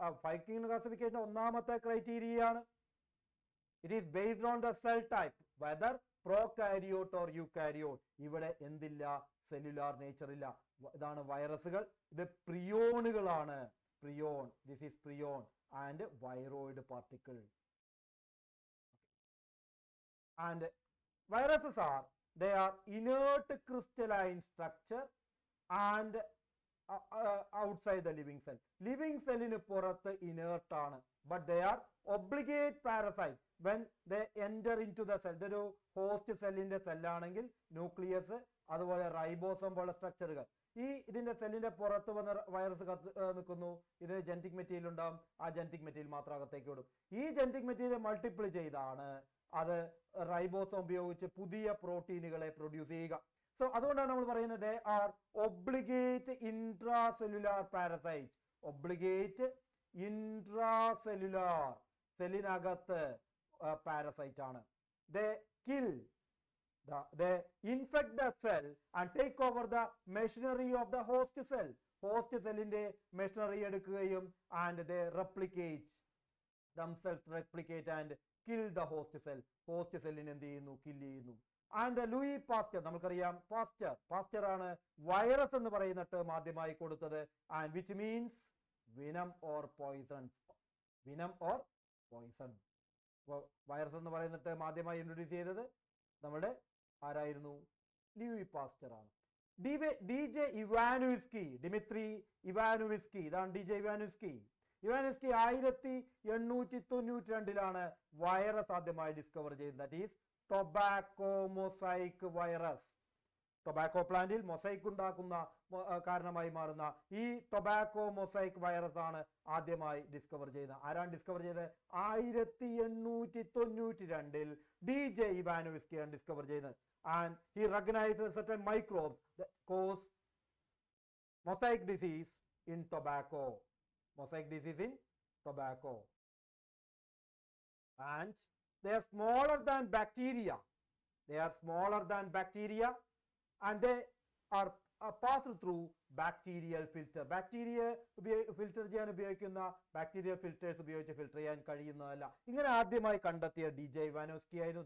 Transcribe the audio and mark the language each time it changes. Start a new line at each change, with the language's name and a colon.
Malayalam: 5 kingdom classification ഒന്നാമത്തെ ക്രൈറ്റീരിയയാണ്.
English: It is based on the cell type, whether prokaryote or eukaryote.
Malayalam: ഇവിടെ എന്തില്ല? Cellular nature ഇല്ല. ഇതാണ് വൈറസുകൾ. ഇത് പ്രിയോണുകളാണ്.
English: Prion, this is prion and viroid particle. And viruses they are inert crystalline structure and outside the living cell.
Malayalam: living cell in പുറത്ത് inert ആണ്,
English: but they are obligate parasite when they enter into the cell.
Malayalam: ഇതൊരു host സെല്ലിന്റെ സെല്ലാണെങ്കിൽ nucleus, അതുപോലെ റൈബോസം പോലുള്ള സ്ട്രക്ചറുകൾ. ഇതിന്റെ സെല്ലിന്റെ പുറത്ത് വന്ന് വൈറസ് നിൽക്കുന്നു. ഇതിന് ജനറ്റിക് മെറ്റീരിയൽ ഉണ്ടാവും. ആ ജനറ്റിക് മെറ്റീരിയൽ മാത്രം അകത്തേക്ക് വിടും. ഈ ജനറ്റിക് മെറ്റീരിയൽ മൾട്ടിപ്ലൈ ചെയ്താണ് അത് റൈബോസം ഉപയോഗിച്ച് പുതിയ പ്രോട്ടീനുകളെ പ്രൊഡ്യൂസ് ചെയ്യുക.
English: so
Malayalam: അതുകൊണ്ടാണ് നമ്മൾ പറയുന്നത്
English: They are obligate intracellular parasite.
Malayalam: Obligate intracellular, സെല്ലിനകത്ത് parasite ആണ്.
English: They kill, they infect the cell and take over the machinery of the host cell.
Malayalam: host cellന്റെ machinery എടുക്കുകയും
English: and they replicate themselves, replicate and kill the host cell.
Malayalam: host cellനെ എന്ത് ചെയ്യുന്നു? Kill ചെയ്യുന്നു. and Louis pastor, നമുക്കറിയാം pastor ആണ് virus എന്ന് പറയുന്ന term ആദ്യമായി കൊടുത്തത്.
English: and which means venom or poison. venom or poison.
Malayalam: Virus എന്ന് പറയുന്ന ടേം ആദ്യമായി ഇൻട്രൊഡ്യൂസ് ചെയ്തത് നമ്മുടെ ആരായിരുന്നു? ലൂയി പാസ്റ്റർ ആണ്. ഡിജെ ഇവാനോവ്സ്കി, ഡിമിത്രി ഇവാനോവ്സ്കി, ഇതാണ് ഡിജെ ഇവാനോവ്സ്കി. 1892 വൈറസ് ആദ്യമായി ഡിസ്കവർ ചെയ്യുന്നത്.
English: That is tobacco mosaic virus.
Malayalam: Tobacco പ്ലാന്റിൽ മൊസൈക്ക് ഉണ്ടാക്കുന്ന കാരണമായി മാറുന്ന ഈ ടൊബാക്കോ മൊസൈക്ക് വൈറസ് ആണ് ആദ്യമായി ഡിസ്കവർ ചെയ്യുന്നത്. ആരാണ് ഡിസ്കവർ ചെയ്തത്? 1892 ഡിജെ ഇവാനോവ്സ്കിയാണ് ഡിസ്കവർ ചെയ്യുന്നത്.
English: and he recognized certain microbes that cause mosaic disease in tobacco. Mosaic disease in tobacco. And they are smaller than bacteria. They are smaller than bacteria and they are passed through bacterial filter.
Malayalam: Bacteria filter ചെയ്യാൻ ഉപയോഗിക്കുന്ന bacterial filters ഉപയോഗിച്ച് filter ചെയ്യാൻ കഴിയുന്നതല്ല. ഇങ്ങനെ ആദ്യമായി കണ്ടെത്തിയ DJ ഇവാനോവ്സ്കി ആയിരുന്നു.